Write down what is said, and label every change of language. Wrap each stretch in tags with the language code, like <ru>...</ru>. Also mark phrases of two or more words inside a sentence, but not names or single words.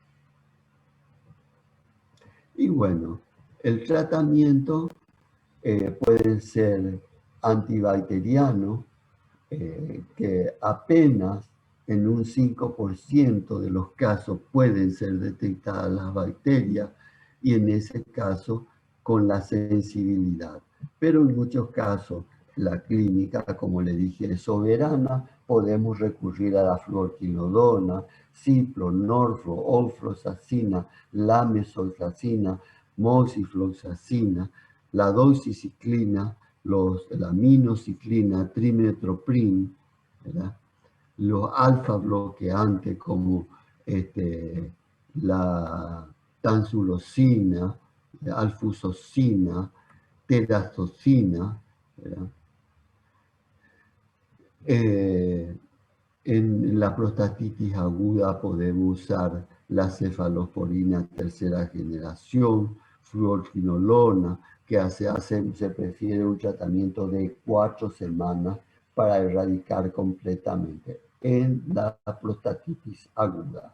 <es>Y bueno, el tratamiento puede ser antibacteriano, que apenas en un 5% de los casos pueden ser detectadas las bacterias, y en ese caso con la sensibilidad. Pero en muchos casos la clínica, como le dije, es soberana. Podemos recurrir a la fluorquinolona, cipro, norflo, ofloxacina, lamesolflacina, moxifloxacina, la doxiciclina, la aminociclina, trimetoprim, ¿verdad?, los alfa bloqueantes como la tansulosina, la alfusocina, terazocina, ¿verdad? En la prostatitis aguda podemos usar la cefalosporina tercera generación, fluorquinolona, que se prefiere un tratamiento de 4 semanas para erradicar completamente en la prostatitis aguda.</es>